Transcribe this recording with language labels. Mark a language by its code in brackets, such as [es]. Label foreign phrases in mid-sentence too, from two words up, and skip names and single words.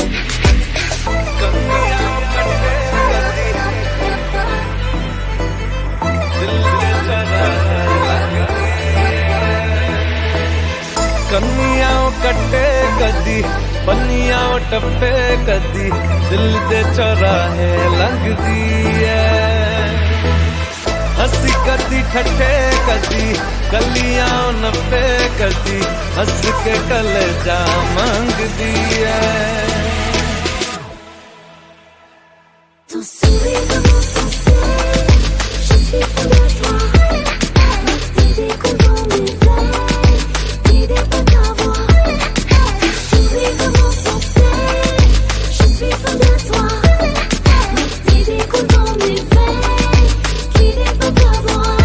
[pa] ਕੰਨੀਆਂ ਕੱਟੇ ਕਦੀ ਪੰਨੀਆਂ ਟੱਪੇ ਕਦੀ ਦਿਲ ਦੇ ਚੌਰਾਹੇ ਲੰਘਦੀ ਹੈ ਹੱਸੀ ਕਦੀ ਠੱਠੇ ਕਦੀ ਕਲੀਆਂ ਨੱਪੇ ਕਦੀ ਹੱਸ ਕੇ ਕਲੇਜਾ ਮੰਗਦੀ ਹੈ [fr] Ton sourire vraiment sincère, je suis fou de toi. Avec tes échos dans mes veines, l'idée peut t'avoir. Ton sourire vraiment sincère, je suis fou de toi. Avec tes échos dans mes veines, l'idée peut t'avoir.